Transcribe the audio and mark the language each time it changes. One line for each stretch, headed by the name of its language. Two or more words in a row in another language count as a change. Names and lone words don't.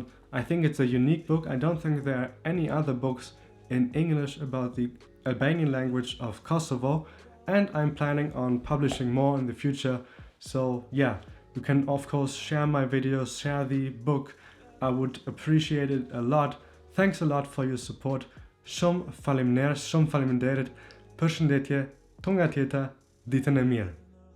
English: I think it's a unique book. I don't think there are any other books in English about the Albanian language of Kosovo, and I'm planning on publishing more in the future. So yeah, you can of course share my videos, share the book. I would appreciate it a lot. Thanks a lot for your support.
Albanian: Shumë faleminderit. Përshëndetje, tunga tjeta, ditën e mirë.